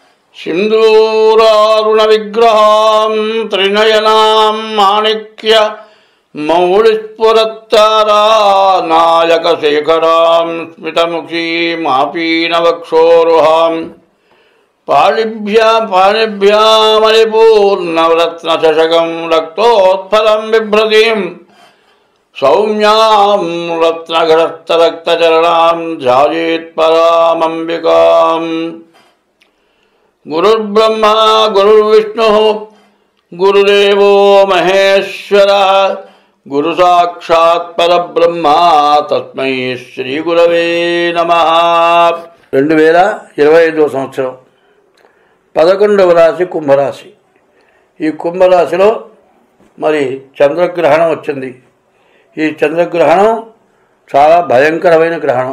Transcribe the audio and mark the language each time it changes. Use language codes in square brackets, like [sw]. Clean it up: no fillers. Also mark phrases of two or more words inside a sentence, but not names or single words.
[sa] सिन्दूरारुणविग्रहां त्रिनयनां माणिक्य मौलिस्फुरत्तारानायकशेखरां स्मितमुखीमापीनवक्षोरुहां पाणिभ्यामलिपूर्णरत्नचषकं रक्तोत्फलं बिभ्रतीं सौम्यां रत्नघटस्थरक्तचरणां ध्यायेत्परामम्बिकाम्। गुरुर्ब्रह्मा गुरुर्विष्णुः गुरुदेवो महेश्वरः गुरुसाक्षात् परब्रह्मा तस्मै శ్రీగురవే నమః। [te] 2025 సంవత్సరం 11వ రాశి కుంభరాశి। ఈ కుంభరాశిలో మరి చంద్రగ్రహణం వచ్చింది। ఈ చంద్రగ్రహణం చాలా భయంకరమైన గ్రహణం।